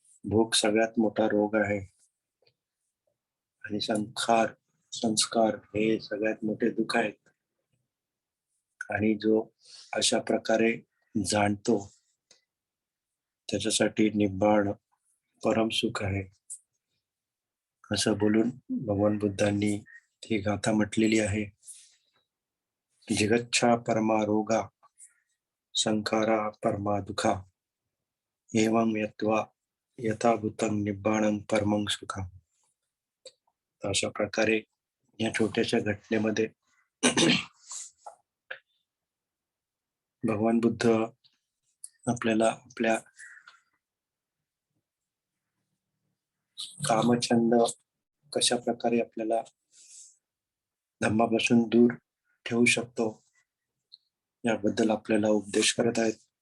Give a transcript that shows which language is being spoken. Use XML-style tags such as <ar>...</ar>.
<mr>भूक सगळ्यात मोठा रोग आहे आणि संस्कार हे सगळ्यात मोठे दुःख आहेत. आणि जो अशा प्रकारे जाणतो, त्याच्यासाठी निब्बाण परमसुख आहे. असं बोलून भगवान बुद्धांनी ही गाथा म्हटलेली आहे.</mr> <pi>जिगच्छा परमा रोगा संखारा परमा दुःखा एवं यत्वा यथाभूतं निब्बाणं परमं सुखम्.</pi> <mr>अशा प्रकारे या छोट्याशा घटनेमध्ये भगवान बुद्ध आपल्याला आपल्या कामछंद कशा प्रकारे आपल्याला धम्मापासून दूर ठेवू शकतो, याबद्दल आपल्याला उपदेश करत आहेत.</mr>